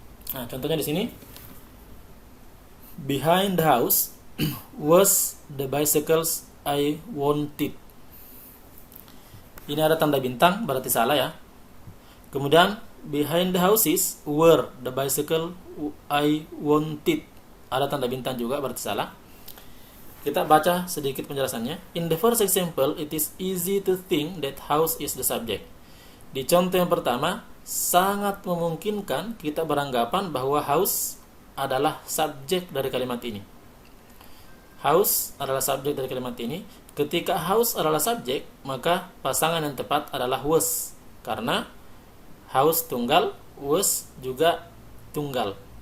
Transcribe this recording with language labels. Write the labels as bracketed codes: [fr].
[id] Nah, contohnya di sini, [en] behind the house was the bicycles I wanted. [id] Ini ada tanda bintang, berarti salah ya. Kemudian [en] behind the houses were the bicycle I wanted, [id] ada tanda bintang juga, berarti salah. Kita baca sedikit penjelasannya. [en] In the first example, it is easy to think that house is the subject. [id] Di contoh yang pertama, sangat memungkinkan kita beranggapan bahwa house adalah subjek dari kalimat ini. House adalah subjek dari kalimat ini. Ketika house adalah subjek, maka pasangan yang tepat adalah was, karena house tunggal, was juga tunggal.